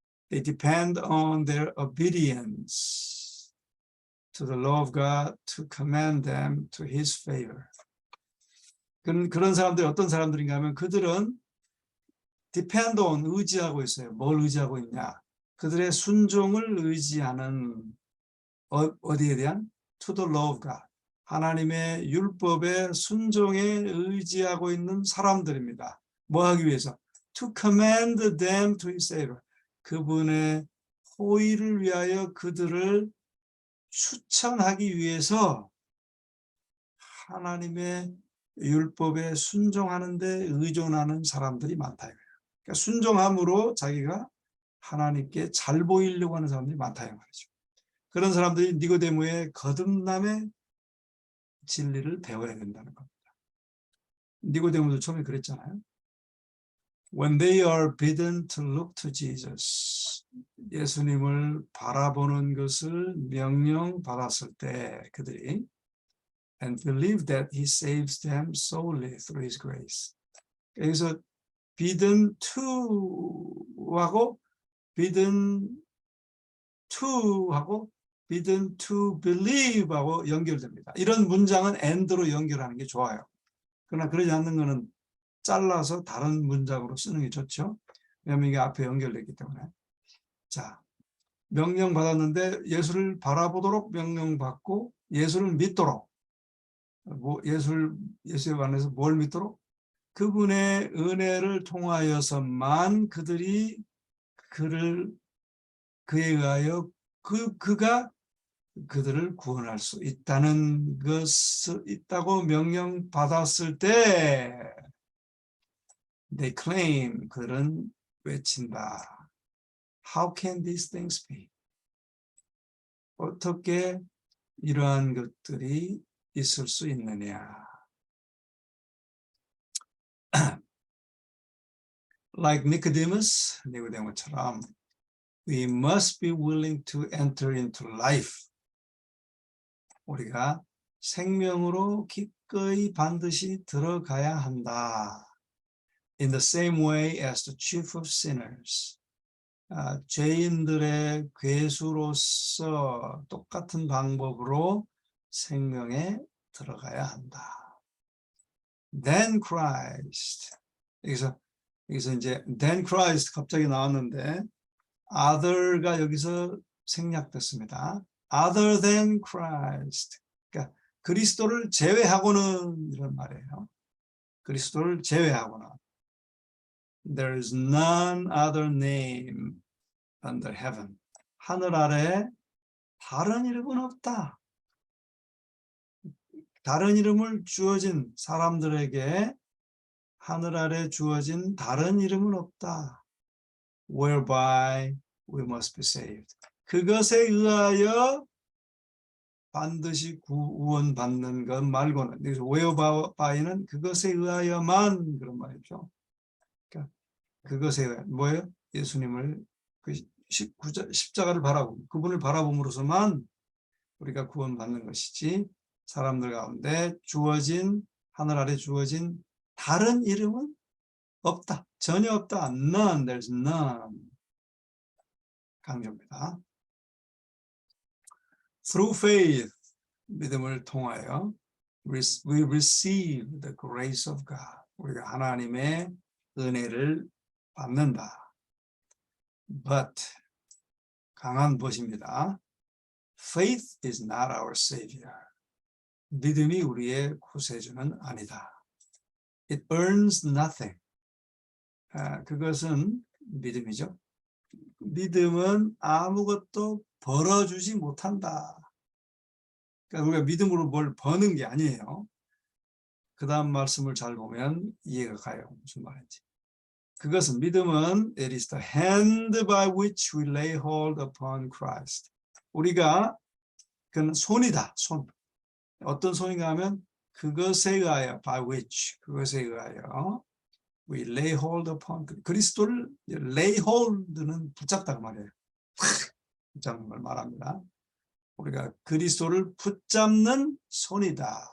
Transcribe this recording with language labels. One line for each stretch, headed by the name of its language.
English: They depend on their obedience to the law of God to command them to His favor.
Korean: 그런 사람들이 어떤 사람들인가 하면 그들은
English: depend on,
Korean: 의지하고 있어요. 뭘 의지하고 있냐? 그들의 순종을 의지하는 어디에 대한?
English: To the law of God.
Korean: 하나님의 율법에 순종에 의지하고 있는 사람들입니다. 뭐 하기 위해서?
English: To command them to His favor.
Korean: 그분의 호의를 위하여 그들을 추천하기 위해서 하나님의 율법에 순종하는 데 의존하는 사람들이 많다. 그러니까 순종함으로 자기가 하나님께 잘 보이려고 하는 사람들이 많다 이 말이죠. 그런 사람들이 니고데모의 거듭남의 진리를 배워야 된다는 겁니다. 니고데모도 처음에 그랬잖아요.
English: When they are bidden to look to Jesus,
Korean: 예수님을 바라보는 것을 명령받았을 때 그들이
English: and believe that He saves them solely through His grace.
Korean: 여기서 bidden to하고 bidden to하고 bidden to believe하고 연결됩니다. 이런 문장은 and로 연결하는 게 좋아요. 그러나 그러지 않는 것은 잘라서 다른 문장으로 쓰는 게 좋죠. 왜냐하면 이게 앞에 연결되기 때문에. 자, 명령 받았는데 예수를 바라보도록 명령받고 예수를 믿도록 예수에 관해서 뭘 믿도록? 그분의 은혜를 통하여서만 그들이 그에 의하여 그가 그들을 구원할 수 있다는 것을 있다고 명령받았을 때
English: they claim,
Korean: 그들은 외친다.
English: How can these things be?
Korean: 어떻게 이러한 것들이 있을 수 있느냐?
English: Like Nicodemus,
Korean: 니고데모처럼
English: we must be willing to enter into life.
Korean: 우리가 생명으로 기꺼이 반드시 들어가야 한다.
English: In the same way as the chief of sinners.
Korean: 죄인들의 괴수로서 똑같은 방법으로 생명에 들어가야 한다.
English: Then Christ.
Korean: 여기서 이제
English: then Christ
Korean: 갑자기 나왔는데 other가 여기서 생략됐습니다.
English: Other than Christ.
Korean: 그러니까 그리스도를 제외하고는 이런 말이에요. 그리스도를 제외하고는.
English: There is none other name under heaven.
Korean: 하늘 아래 다른 이름은 없다. 다른 이름을 주어진 사람들에게 하늘 아래 주어진 다른 이름은 없다.
English: Whereby we must be saved.
Korean: 그것에 의하여 반드시 구원받는 것 말고는, 여기서 whereby,는 그것에 의하여만 그런 말이죠. 그러니까 그것에 의하여 뭐예요? 예수님을 그 십자가를 바라보고 그분을 바라봄으로서만 우리가 구원받는 것이지 사람들 가운데 주어진 하늘 아래 주어진 다른 이름은 없다. 전혀 없다.
English: None. There's none.
Korean: 강조입니다.
English: Through faith,
Korean: 믿음을 통하여
English: we receive the grace of God.
Korean: 우리가 하나님의 은혜를 받는다.
English: But
Korean: 강한 것입니다.
English: Faith is not our savior.
Korean: 믿음이 우리의 구세주는 아니다.
English: It earns nothing.
Korean: 그것은 믿음이죠. 믿음은 아무것도 벌어주지 못한다. 그러니까 우리가 믿음으로 뭘 버는 게 아니에요. 그 다음 말씀을 잘 보면 이해가 가요. 무슨 말인지. 그것은 믿음은
English: it is the hand by which we lay hold upon Christ.
Korean: 우리가 그는 손이다. 손. 어떤 손인가 하면 그것에 의하여
English: by which
Korean: 그것에 의하여
English: we lay hold upon
Korean: 그리스도를
English: lay hold
Korean: 는 붙잡다 그 말이에요. 붙잡는 걸 말합니다. 우리가 그리스도를 붙잡는 손이다.